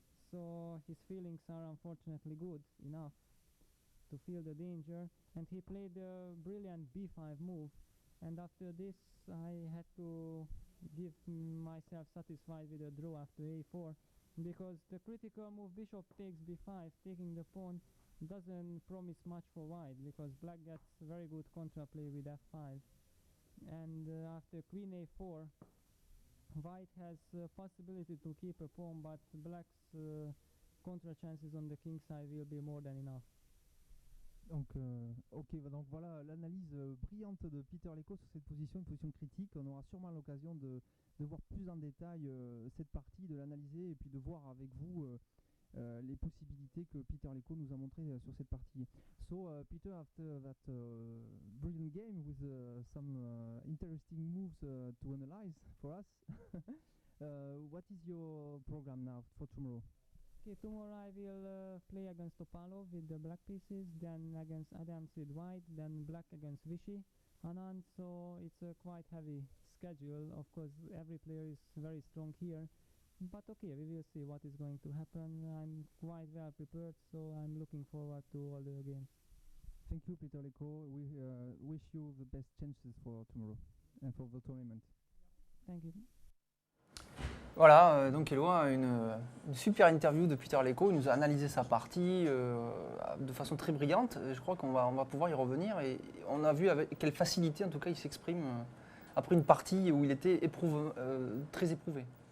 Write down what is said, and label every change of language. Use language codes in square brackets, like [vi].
[en] So his feelings are unfortunately good enough to feel the danger, and he played a brilliant b5 move, and after this I had to give myself satisfied with a draw after a4, because the critical move bishop takes b5, taking the pawn, doesn't promise much for white, because black gets very good contraplay with f5, and after queen a4 white has possibility to keep a pawn, but black's contra chances on the king side will be more than enough. [fr] Donc, ok, donc voilà l'analyse brillante de Peter Leko sur cette position, une position critique. On aura sûrement l'occasion de voir plus en détail cette partie, de l'analyser et puis de voir avec vous les possibilités que Peter Leko nous a montrées sur cette partie. [en] So, Peter, after that brilliant game with some interesting moves to analyze for us, what is your program now for tomorrow? Okay, tomorrow I will play against Topalov with the black pieces, then against Adams with white, then black against Vichy, Anand, so it's a quite heavy schedule. Of course, every player is very strong here, but okay, we will see what is going to happen. I'm quite well prepared, so I'm looking forward to all the games. Thank you, Peter Leko. We wish you the best chances for tomorrow and for the tournament. Thank you. [fr] Voilà, donc Éloi, une super interview de Peter Leko. Il nous a analysé sa partie de façon très brillante. Je crois qu'on va pouvoir y revenir. Et on a vu avec quelle facilité, en tout cas, il s'exprime après une partie où il était très éprouvé.